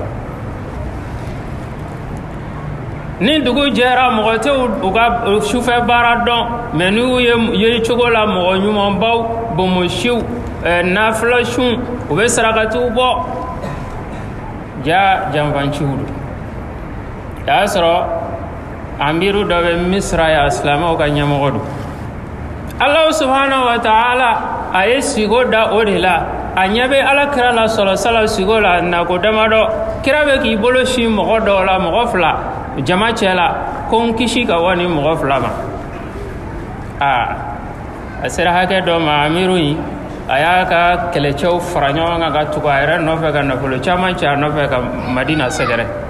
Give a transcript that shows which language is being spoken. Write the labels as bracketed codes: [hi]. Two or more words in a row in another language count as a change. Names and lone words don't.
[bm] ni dugu jɛra mɔgɔ tɛ u ka sufɛ baara dɔn mɛ n'u ye cogo la mɔgɔ ɲumanbaw bomosiw nafilasiw u bɛ sarakatiw bɔ ja janfanciw don o y'a sɔrɔ amiru dɔ bɛ misira ya silamɛw ka ɲɛmɔgɔ don [ar] الله سبحانه وتعالى [bm] a ye sigo da o de la a ɲɛ bɛ alakira la sɔlɔ sigo la nako damadɔ kira bɛ k'i bolo si mɔgɔ dɔw la mɔgɔ fila jama cɛ la ko n kisi ka bɔ ni mɔgɔ fila ma a sera hakɛ dɔ ma amiru in a y'a ka kɛlɛcɛw fara ɲɔgɔn kan ka tugu a yɛrɛ nɔfɛ ka nafolo caman cɛ a nɔfɛ ka madina sɛgɛrɛ